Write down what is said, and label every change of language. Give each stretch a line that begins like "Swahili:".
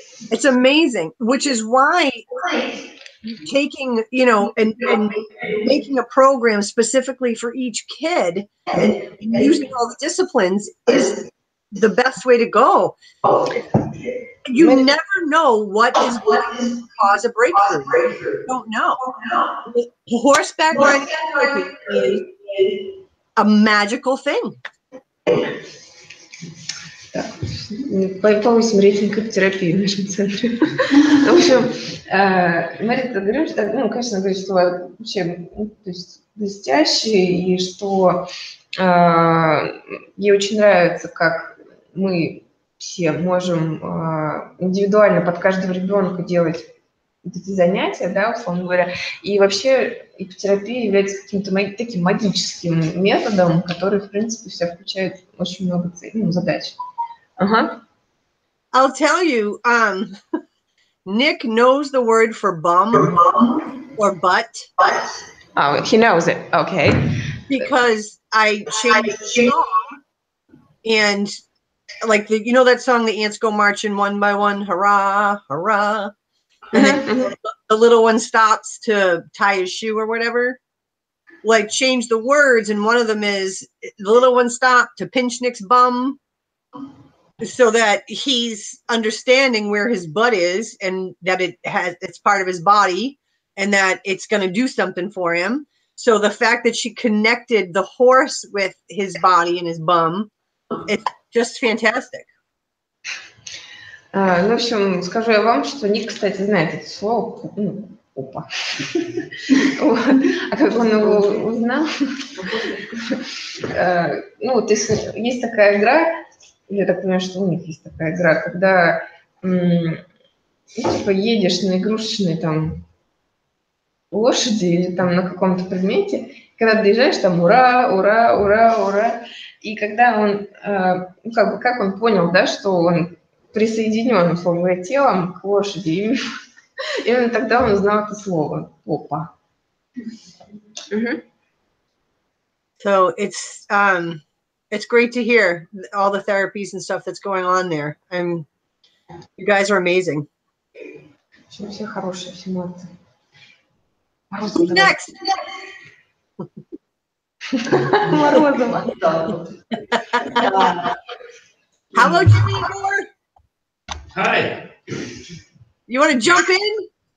English: It's amazing, which is why taking, and making a program specifically for each kid and using all the disciplines is the best way to go. You never know what is going to cause a breakthrough. You don't know. Horseback riding is a magical thing.
Russian: Повысим рейтинг терапии в нашем центре. В общем, Марина говорит, что, конечно, говорит, что вообще блестящий, и что ей очень нравится, как мы все можем индивидуально под каждого ребенка делать эти занятия, да, условно говоря. И вообще ипотерапия является каким-то таким магическим методом, который, в принципе, в себя включает очень много задач.
English: I'll tell you, Nick knows the word for bum or butt. Oh, he knows it. Okay. Because I changed the song, and like that song, the ants go marching one by one, hurrah, hurrah. And then the little one stops to tie his shoe or whatever. Like change the words, and one of them is the little one stopped to pinch Nick's bum, so that he's understanding where his butt is and that it's part of his body and that it's going to do something for him. So the fact that she connected the horse with his body and his bum, it's just fantastic.
Russian: В общем, скажу я вам, что Ник, кстати, знает это слово. Опа. А как он его узнал? То есть такая игра, я так понимаю, что у них есть такая игра, когда едешь на игрушечной там лошади или там на каком-то предмете, когда доезжаешь, там ура, ура, ура, ура. И когда он, как он понял, да, что он присоединен, условно говоря, телом к лошади, именно тогда он узнал это слово. Опа.
English: So it's great to hear all the therapies and stuff that's going on there. And you guys are amazing.
Russian: Все хорошие, все молодцы.
English: Who's next?
Russian: Морозова.
English: How about you, Igor? Hi. You want to jump in?